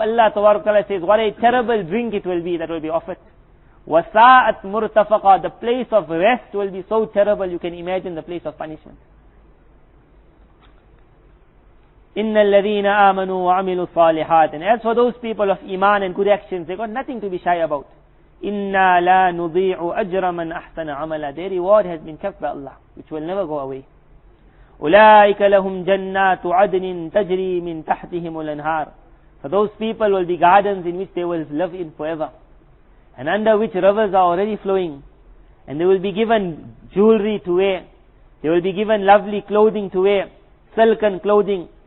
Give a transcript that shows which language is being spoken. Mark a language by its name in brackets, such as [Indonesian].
[English] Allah Ta'ala says, what a terrible drink it will be that will be offered. [Arabic] وَسَاءَتْ مُرْتَفَقًا. [English] The place of rest will be so terrible, you can imagine the place of punishment. [Arabic] إِنَّ الَّذِينَ آمَنُوا وَعَمِلُوا الصَّالِحَاتِ. [English] And as for those people of Iman and good actions, they got nothing to be shy about. [Arabic] إِنَّا لَا نُضِيعُ أَجْرَ مَنْ أَحْسَنَ عَمَلًا. [English] Their reward has been kept by Allah, which will never go away. [Arabic] أُولَٰئِكَ لَهُمْ جَنَّاتُ عَدْنٍ تَجْرِي مِنْ تَحْتِهِمُ الْأَنْهَارُ. [English] For those people will be gardens in which they will live in forever, and under which rivers are already flowing. And they will be given jewelry to wear. They will be given lovely clothing to wear, silken clothing.